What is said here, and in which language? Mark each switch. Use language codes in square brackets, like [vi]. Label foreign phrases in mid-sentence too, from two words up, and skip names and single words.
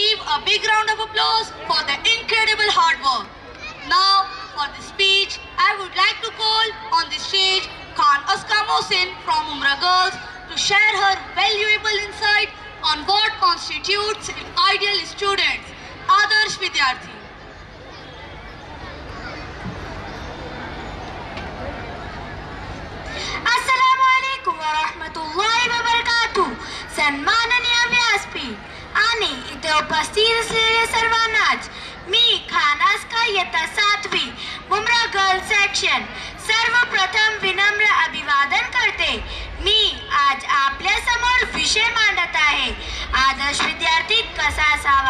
[en] a big round of applause for their incredible hard work. Now, for the speech, I would like to call on the stage Khan Aska Mohsin from Umrah Girls to share her valuable insight on what constitutes ideal students. [mr] आदर्श विद्यार्थी. [ar] السلام عليكم ورحمة الله وبركاته. [mr] सन्माननीय व्यासपीठ आणि इथे उपस्थित असलेले सर्वांनाच मी खान आस्का इयत्ता 7वी उमरा [en] girls section [mr] सर्वप्रथम विनम्र अभिवादन करते. मी आज आपल्या समोर विषय मांडत आहे, आदर्श विद्यार्थी कसा असावा.